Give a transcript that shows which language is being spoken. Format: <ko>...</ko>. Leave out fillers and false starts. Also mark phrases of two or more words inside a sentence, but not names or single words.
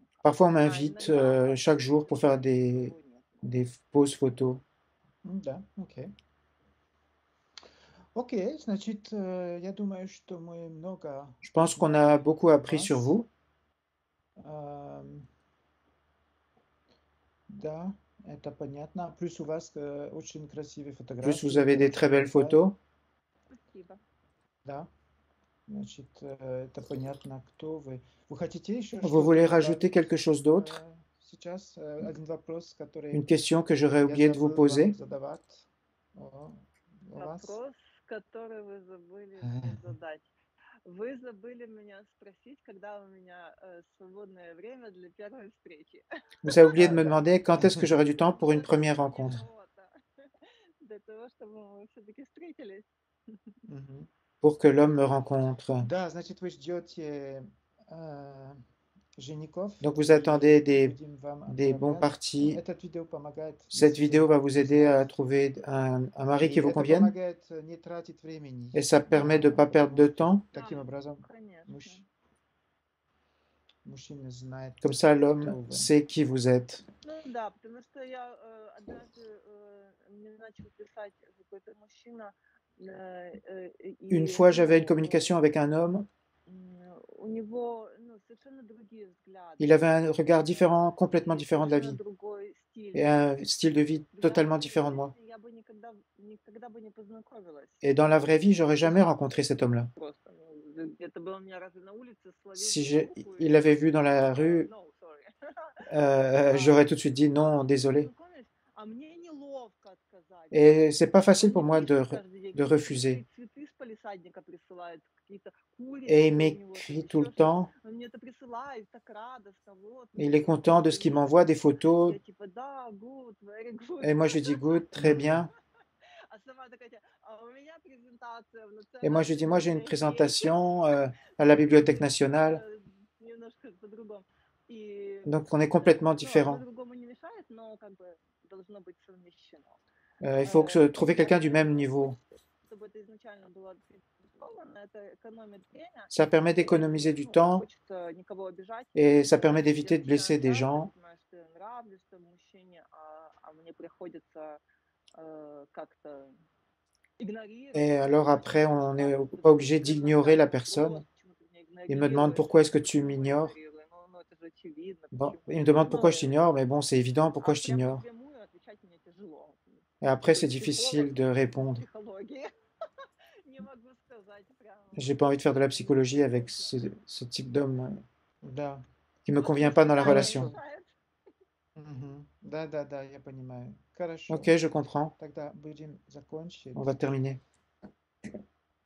<fr>Parfois, on</fr> <ru>А</ru> <fr>m'invite</fr> <ru>иногда</ru> <fr>chaque jour pour faire</fr> <ru>никого нет.</ru> <fr>des poses photos.</fr> <ru>Да, окей. Окей, значит, я думаю, что мы много</ru> <fr>Je pense qu'on a beaucoup appris sur</fr> <ru>вас.</ru> <fr>vous.</fr> <ru>Да, это понятно. Плюс у вас очень красивые</ru> <fr>Plus,</fr> <ru>фотографии.</ru> <fr>vous avez des très belles photos.</fr> <ru>Спасибо. Да, значит, это понятно, кто вы. Вы хотите еще</ru> <fr>Vous</fr> <ru>что-то</ru> <fr>voulez</fr> <ru>добавить?</ru> <fr>rajouter quelque chose d'autre?</fr> <ru>Сейчас один вопрос, который</ru> <fr>Une question que j'aurais</fr> <ru>я</ru> <fr>oublié de vous</fr> <ru>забыл вам</ru> <fr>poser?</fr> <ru>задавать. У вас? Вопрос, который вы забыли мне задать. Вы забыли меня спросить, когда у меня свободное время для первой встречи.</ru> <fr>Vous avez oublié de me</fr> <ru>Да.</ru> <fr>demander quand est-ce que j'aurai du temps pour une première rencontre,</fr> <ru>Для того, чтобы мы все-таки встретились. Мгм.</ru> <fr>pour que l'homme me rencontre.</fr> <ru>Да, значит, вы ждете женихов.</ru> <fr>Donc, vous attendez</fr> <ru>и будем вам</ru> <fr>des bons</fr> <ru>отправлять.</ru> <fr>partis.</fr> <ru>Этот видео помогает.</ru> <fr>Cette</fr> <ru>если</ru> <fr>vidéo va vous aider à</fr> <ru>знать.</ru> <fr>trouver un mari</fr> <ru>И</ru> <fr>qui vous</fr> <ru>это</ru> <fr>convienne</fr> <ru>помогает не тратить времени.</ru> <fr>et ça permet de ne pas perdre de temps.</fr> <ru>Таким образом, Конечно. мужчина знает,</ru> <fr>Comme ça,</fr> <ru>кто</ru> <fr>l'homme</fr> <ru>вы.</ru> <fr>sait qui vous êtes.</fr> <ru>Ну да, потому что я однажды мне начал писать какой-то мужчина.</ru> <fr>Une fois, j'avais une communication avec un homme.</fr> <ru>У него совершенно другие взгляды.</ru> <fr>Il avait un regard différent, complètement différent de la vie,</fr> <ru>Другой стиль.</ru> <fr>et un style de vie totalement différent de moi.</fr> <ru>Я бы никогда бы не познакомилась.</ru> <fr>Et dans la vraie vie, j'aurais jamais rencontré cet homme-là.</fr> <ru>Просто, где-то бы он меня разве на улице словил</ru> <fr>Si</fr> <ru>за руку и</ru> <fr>il l'avait vu dans la rue,</fr> <en>no, sorry.</en> <fr>j'aurais tout de suite dit non, désolé.</fr> <ru>Познакомились, а мне неловко отказать.</ru> <fr>Et c'est pas facile pour</fr> <ru>Он</ru> <fr>moi</fr> <ru>мне</ru> <fr>de,</fr> <ru>пишет каждый день,</ru> <fr>de</fr> <ru>какие-то</ru> <fr>refuser.</fr> <ru>цветы с палисадника присылает, какие-то курицы</ru> <fr>Et il</fr> <ru>у него,</ru> <fr>m'écrit</fr> <ru>там</ru> <fr>tout le</fr> <ru>еще что-то.</ru> <fr>temps.</fr> <ru>Он мне это присылает, так радостно, вот.</ru> <fr>Il est content de ce qu'il m'envoie, des photos.</fr> <ru>Я типа, да,</ru> <en>good, very good.</en> <fr>Et moi, je dis good, très bien.</fr> <ru>А сама такая, а у меня презентация в</ru> <fr>Et moi, je dis, moi, j'ai une</fr> <ru>Национальной библиотеке.</ru> <fr>présentation à la Bibliothèque nationale.</fr> <ru>немножко по-другому. И,</ru> <fr>Donc, on est complètement</fr> <ru>ну, одно</ru> <fr>différents.</fr> <ru>другому не мешает, но как бы должно быть совмещено.</ru> <fr>Il faut trouver quelqu'un du même niveau.</fr> <ru>Чтобы это изначально было цивилизованно, это экономит время.</ru> <fr>Ça permet</fr> <ru>И,</ru> <fr>d'économiser du</fr> <ru>ну, не</ru> <fr>temps</fr> <ru>хочется никого обижать.</ru> <fr>et ça permet</fr> <ru>Я</ru> <fr>d'éviter de blesser</fr> <ru>начинаю</ru> <fr>des</fr> <ru>драться,</ru> <fr>gens.</fr> <ru>понимаю, что я нравлюсь тому мужчине, а мне приходится как-то игнорировать.</ru> <fr>Et alors</fr> <ru>Значит,</ru> <fr>après,</fr> <ru>он</ru> <fr>on n'est</fr> <ru>спрашивает,</ru> <fr>pas obligé d'ignorer la</fr> <ru>предназначает</ru> <fr>personne.</fr> <ru>вопрос, почему ты меня</ru> <fr>Il me demande</fr> <ru>игнорируешь,</ru> <fr>pourquoi est-ce que tu</fr> <ru>почему я</ru> <fr>m'ignores.</fr> <ru>игнорирую. Ну, это же очевидно,</ru> <fr>Bon,</fr> <ru>почему.</ru> <fr>il me demande pourquoi</fr> <ru>Ну,</ru> <fr>je t'ignore, mais bon, c'est évident pourquoi</fr> <ru>а</ru> <fr>je</fr> <ru>прям</ru> <fr>t'ignore.</fr> <ru>напрямую отвечать мне тяжело.</ru> <fr>Et après,</fr> <ru>Такой</ru> <fr>c'est difficile</fr> <ru>психолог</ru> <fr>de répondre.</fr> <ru>психологии. Не могу сказать прям.</ru> <fr>J'ai pas envie de faire de la psychologie avec ce type d'homme</fr> <ru>Да.</ru> <fr>qui me</fr> <ru>Ну,</ru> <fr>convient</fr> <ru>потому</ru> <fr>pas</fr> <ru>что</ru> <fr>dans la</fr> <ru>да, не</ru> <fr>relation.</fr> <ru>мешает. Мгм. Да, я понимаю. Хорошо.</ru> <fr>Ok, je comprends.</fr> <ru>Тогда будем закончить.</ru> <fr>On va terminer.</fr>